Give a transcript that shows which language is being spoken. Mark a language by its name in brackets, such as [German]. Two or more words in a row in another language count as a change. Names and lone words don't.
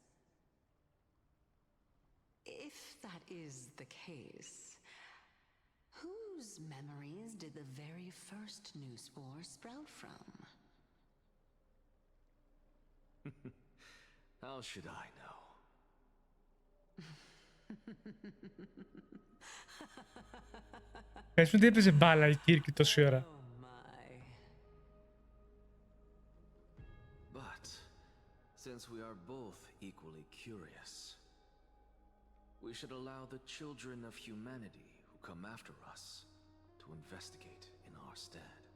[English] If that is the case, whose memories did the very first new spore sprout from? How should I know? [Greek] Πες μου τι έπαιζε μπάλα η Κίρκη τόση ώρα. [English] But, since we are both equally curious, we should allow the children of humanity who come after us to investigate in our stead.